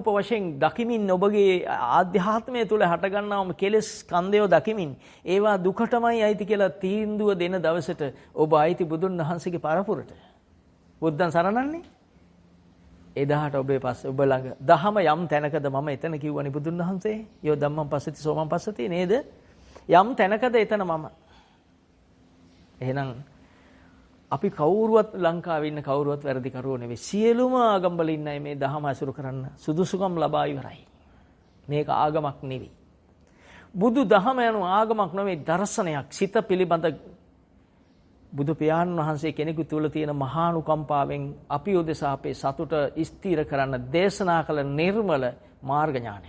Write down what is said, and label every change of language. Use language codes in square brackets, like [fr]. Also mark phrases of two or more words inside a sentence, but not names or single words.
[si] වශයෙන් දකිමින් ඔබගේ ආධ්‍යාත්මය තුළ හටගන්නාම කෙලෙස් ස්කන්ධය දකිමින් ඒවා දුකටමයි අයිති කියලා තීන්දුව දෙන දවසට ඔබ අයිති බුදුන් වහන්සේගේ පරපුරට බුද්ධන් සරණන්නේ එදාට ඔබේ පස්සේ ඔබ ළඟ දහම යම් තැනකද මම එතන කිව්වනේ බුදුන් වහන්සේ [pi] යෝ ධම්මං පස්සති සෝමං [si] පස්සති නේද යම් තැනකද එතන මම එහෙනම් අපි කවුරුවත් ලංකාවේ ඉන්න කවුරුවත් වැරදි කරෝ නෙවෙයි සියලුම ආගම්වල ඉන්නයි මේ දහම අසුරු කරන්න සුදුසුකම් ලබා ඉවරයි මේක ආගමක් නෙවෙයි බුදු දහම යනු ආගමක් නෙවෙයි දර්ශනයක් සිත පිළිබඳ බුදු පියාණන් වහන්සේ කෙනෙකු තුළ තියෙන මහානුකම්පාවෙන් අපි උදෙසා අපේ සතුට ස්ථිර කරන්න දේශනා කළ නිර්මල මාර්ග ඥානයක්.